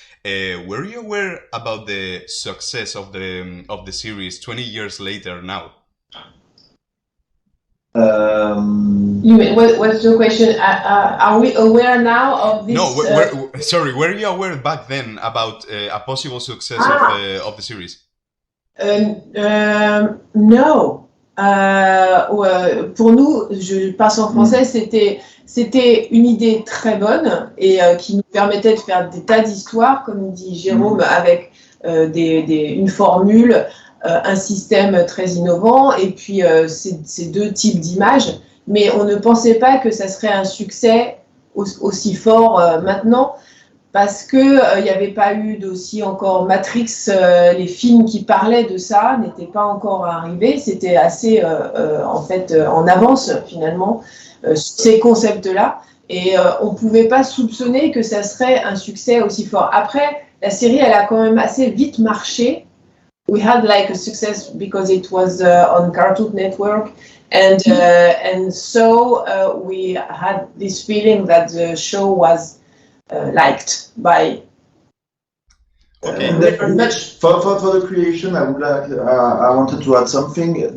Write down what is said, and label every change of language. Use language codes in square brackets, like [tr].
[en] Were you aware about the success of the series 20 years later now? What's the question? Are we aware now of this? No, were you aware back then about a possible success of the series? No. [fr] Pour nous, je passe en français, c'était une idée très bonne et qui nous permettait de faire des tas d'histoires, comme dit Jérôme, avec une formule, un système très innovant et puis ces deux types d'images. Mais on ne pensait pas que ça serait un succès aussi fort maintenant, parce que il n'y avait pas eu d'aussi encore Matrix, les films qui parlaient de ça n'étaient pas encore arrivés, c'était assez en avance finalement ces concepts-là, et on pouvait pas soupçonner que ça serait un succès aussi fort. Après, la série elle a quand même assez vite marché. [en] We had like a success because it was on Cartoon Network, and so we had this feeling that the show was liked by very much. For the creation, I wanted to add something.